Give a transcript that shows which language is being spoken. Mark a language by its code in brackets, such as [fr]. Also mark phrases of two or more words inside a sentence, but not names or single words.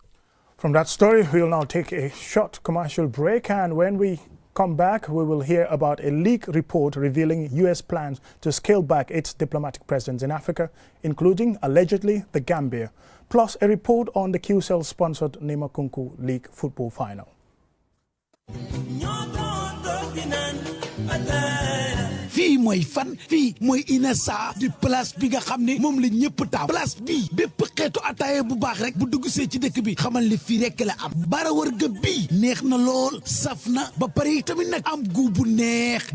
[en] From that story, we'll now take a short commercial break, and when we come back, we will hear about a leaked report revealing U.S. plans to scale back its diplomatic presence in Africa, including, allegedly, the Gambia, plus a report on the QCell-sponsored Nemakunku League football final. [wo] fii mooy fan fii mooy Inessa di place bi nga xam ne moom la ñëpp taam place bii bépp xeetu ataaya bu baax rek bu dugg see ci dëkk bi xamal ne fii rek la am bara wërga bii neex na lool saf na ba pare tamit nag am gu bu neex